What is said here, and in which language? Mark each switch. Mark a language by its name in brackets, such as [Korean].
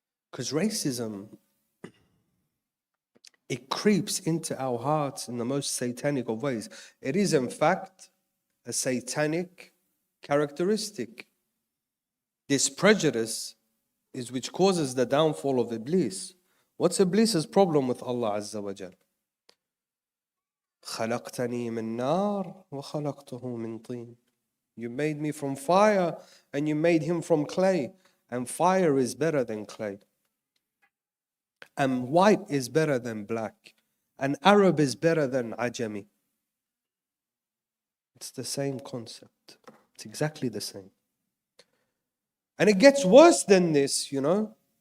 [English] Because racism, it creeps into our hearts in the most satanic of ways. It is in fact a satanic characteristic. This prejudice is which causes the downfall of Iblis. What's Iblis's problem with Allah Azza wa Jal? [Arabic] خلقتني من نار وخلقته من طين. [English] You made me from fire and you made him from clay. And fire is better than clay. And white is better than black. And Arab is better than Ajami. It's the same concept. It's exactly the same. And it gets worse than this, you know.